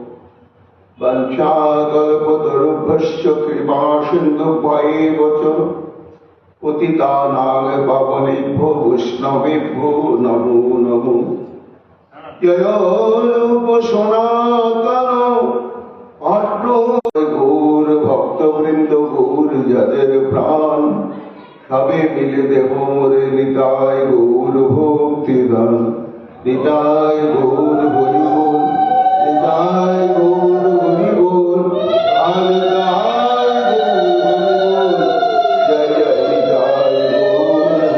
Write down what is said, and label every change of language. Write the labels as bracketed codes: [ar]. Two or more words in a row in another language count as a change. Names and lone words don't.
[sa] वंशाकल्पतरुभ्यश्च कृपासिन्धुभ्यैव च पतितानां पावनेभ्यो वैष्णवेभ्यो नमो नमो ययोरूप सनातन [bn] গৌর ভক্তবৃন্দ গৌর जদের প্রাণ সবে মিলে দেহ মোরে নিতাই গৌর ভক্তি দান নিতাই গৌর হরি বল নিতাই গৌর হরি বল নিতাই গৌর জয় জয় নিতাই গৌর